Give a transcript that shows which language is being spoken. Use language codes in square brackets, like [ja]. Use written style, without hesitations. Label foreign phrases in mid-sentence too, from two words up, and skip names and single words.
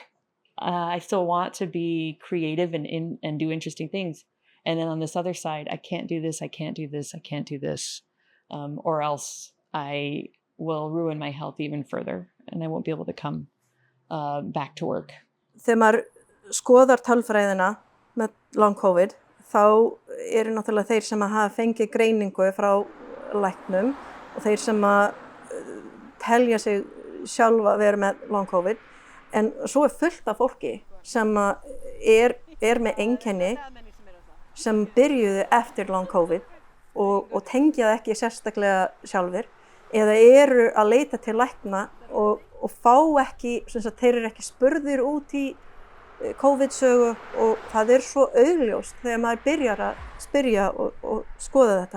[en] I still want to be creative and do interesting things. And then on this other side, I can't do this, I can't do this, I can't do this, or else I will ruin my health even further and I won't be able to come back to work. [is] Þegar maður skoðar tölfræðina með [en] long COVID, [is] þá eru náttúrulega þeir sem hafa fengið greiningu frá læknum og þeir sem telja sig sjálfa vera með [en] long COVID. [is] En svo fullt af fólki sem er með einkenni sem byrjuðu eftir [en] long COVID [is] og tengja það ekki sérstaklega sjálfir eða eru að leita til lækna og fá ekki, þeir eru ekki spurðir út í COVID-sögu og það svo augljóst þegar maður byrjar að spyrja og skoða þetta.